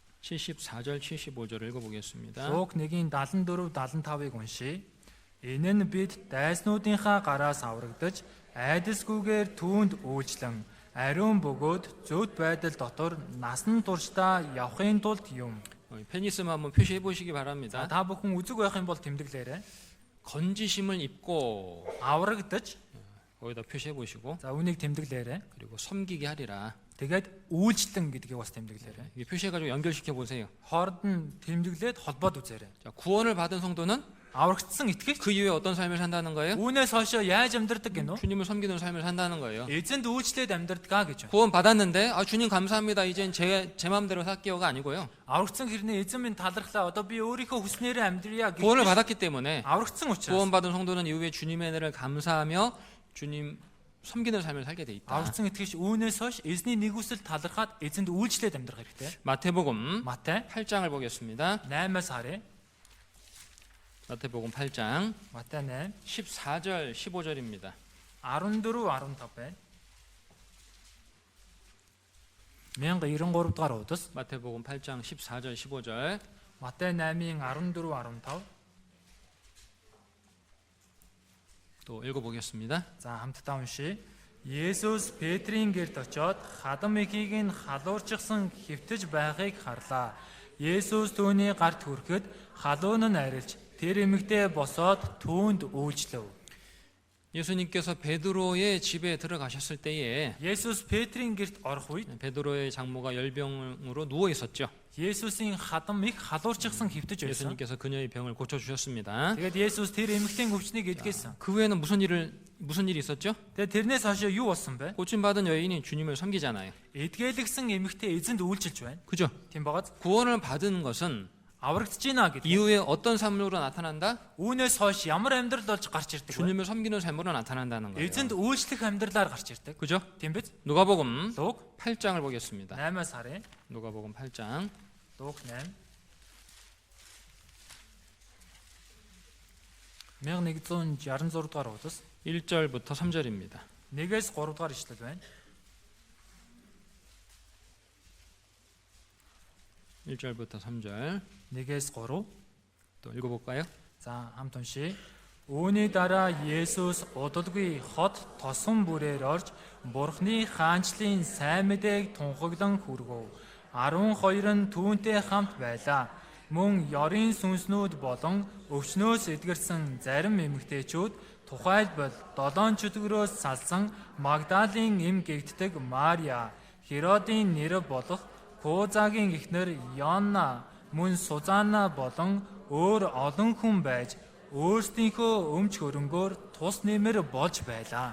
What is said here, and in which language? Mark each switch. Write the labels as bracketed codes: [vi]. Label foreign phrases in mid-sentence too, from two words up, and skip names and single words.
[ko] 74절 75절을 읽어보겠습니다. [mn] Луг 1:74 75-ыг уншийе. Энэ нь бид дайснуудынхаа гараас аврагдаж айдасгүйгээр түүнд үйлчлэн ариун бөгөөд зөвд байдал дотор насан туршдаа явахын тулд юм. [ko] 펜 있으면 한번 표시해 보시기 [mn] За [ko] 바랍니다. [mn] та бүхэн үзэг байх юм бол тэмдэглээрэй. [ko] 건지심을 입고 [mn] Аврагдаж [ko] 거기다 표시해 보시고 [mn] за үүнийг тэмдэглээрэй. [ko] 그리고 섬기게 하리라. [mn] Тэгээд үйлчлэн гэдгийг бас тэмдэглээрэй. [ko] 이게 표시해가지고 연결시켜 보세요. [mn] Хоорд нь тэмдэглээд холбоод үзээрэй. [ko] 자, 구원을 받은 성도는 [mn] Аврагдсан итгэгч [ko] 그 이후에 어떤 삶을 산다는 거예요? [mn] үүнээс хойш яаж амьдрдаг гинөө? [ko] 주님을 섬기는 삶을 산다는 거예요. [mn] Эзэнд үйлчлээд амьдрдгаа гэж байна. [ko] 구원 받았는데 주님 감사합니다. 이젠 제 마음대로 살게요가 아니고요. [mn] Аврагдсан хэрнээ эзэн минь талархлаа. Одоо би өөрийнхөө хүснээрээ амьдрья гэж. [ko] 구원을 받았기 때문에 [mn] Аврагдсан учраас [ko] 구원받은 성도는 이후에 주님의 은혜를 감사하며 주님 섬기는 삶을 살게 돼 있다. [mn] аврагдсан итгэгч үүнээс хойш эзний нэгүсэл талархаад эзэнд үйлчлээд амьдрах хэрэгтэй. [ko] 마태복음 [mn] Матай [ko] 8장을 보겠습니다. [mn] 8-аас харъя. [ko] 마태복음 8장 [mn] Матай 8 [ko] 14절 15절입니다. [mn] 14-15 байна. 1093 дугаар удас [ko] 마태복음 8장 14절 15절 [mn] Матай 8-ийн 14-15 [ko] 또 읽어보겠습니다. [mn] за хамтдаа уншийе. Есүс Петрийн гэрт очиод хадам ихийг нь халуурчихсан хэвтэж байхыг харлаа. Есүс түүний гарт хүрэхэд халуун нь арилж тэр эмэгтэй босоод түүнд үйлчлэв. [ko] 예수님께서 베드로의 집에 들어가셨을 때에 [mn] Есүс Петрийн гэрт орох үед [ko] 베드로의 장모가 열병으로 누워 있었죠. [mn] Есүсийн хадам их халуурчихсан хэвтэж байсан. [ko] 예수님께서 그녀의 병을 고쳐 주셨습니다. [mn] Тэгээд Есүс тэр эмэгтэйн өвчнийг эдгэсэн. [ko] 그 후에는 무슨 일이 있었죠? [mn] Тэгээд тэрнээс хойш юу болсон бэ? [ko] 고침 받은 여인이 주님을 섬기잖아요. [mn] Эдгэлэгсэн эмэгтэй эзэнд үйлчилж байна. [ko] 그죠? [mn] Тийм багаз. [ko] 구원을 받은 것은 [mn] Аврагдж байна гэдэг. [ko] 이후에 어떤 삶으로 나타난다? [mn] Үүнээс хойш ямар амьдрал болж гарч ирдэг вэ? [ko] 주님을 섬기는 삶으로 나타난다는 거예요. [mn] Эзэнд үйлчлэх амьдралаар гарч ирдэг. [ko] 그죠? [mn] Тийм биз? [ko] 누가복음 [mn] Луг [ko] 8장을 보겠습니다. [mn] 8-аас харъя. [ko] 누가복음 8장 [mn] Луг 8 1166 дугаар удас [ko] 1절부터 3절입니다. [mn] 1-ээс 3 дугаар ишлэл байна. [ko] 1절부터 3절 [mn] 1-ээс 3. [ko] 또 읽어볼까요? [mn] За хамт уншийе. Үүний дараа Есүс удалгүй хот тосон бүрээр орж Бурхны хаанчлалын сайн мэдээг тунхаглан хүргэв. 12 нь түүнтэй хамт байлаа. Мөн ёрын сүнснүүд болон өвчнөөс эдгэрсэн зарим эмэгтэйчүүд тухайлбал 7 чөтгөрөөс салсан Магдалийн эм гэгддэг Мария, Херодын нэр болох Козагийн эхнэр Йонна, мөн Сузанна болон өөр олон хүн байж өөрсдийнхөө өмч хөрөнгөөр тус нэмэр болж байлаа.